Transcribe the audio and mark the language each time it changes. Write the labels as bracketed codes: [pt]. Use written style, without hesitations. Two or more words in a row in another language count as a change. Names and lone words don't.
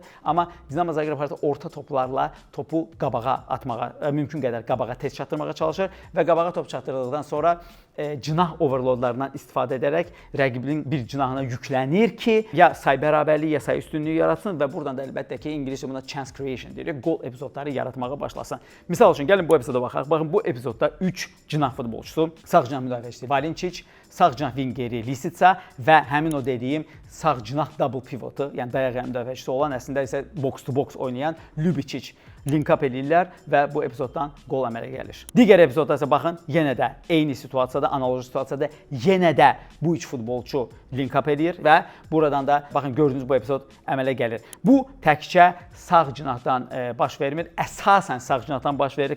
[az] Amma Dinamo Zagreb orta toplarla topu qabağa atmağa, mümkün qədər qabağa tez çatdırmağa çalışır və qabağa top çatdırıldıqdan sonra cinah overloadlarından istifadə edərək rəqibinin bir cinahına yüklənir ki, ya say bərabərliyi, ya say üstünlüyü yaratsın və buradan da əlbəttə ki, İngiliscə buna [en] chance creation [az] deyirik, gol epizodları yaratmağa başlasın. Misal üçün, gəlin bu epizoda baxaq. Baxın, bu epizodda 3 cinah futbolçusu, sağ cinah müdafiəçisi Valinčić, sağ cinah vingeri Lisitsa və həmin o dediyim sağ cinah [en] double pivotu, [az] yəni dayaq müdafiəçisi olan, əslində isə [en] box to box [az] oynayan Ljubičić link-up edirlər və bu epizoddan qol əmələ gəlir. Digər epizodda isə baxın, yenə də eyni situasiyada, analoji situasiyada yenə də bu üç futbolçu link-up edir və buradan da baxın, gördüyünüz bu epizod əmələ gəlir. Bu təkcə sağ cinahdan baş vermir, əsasən sağ cinahdan baş verir.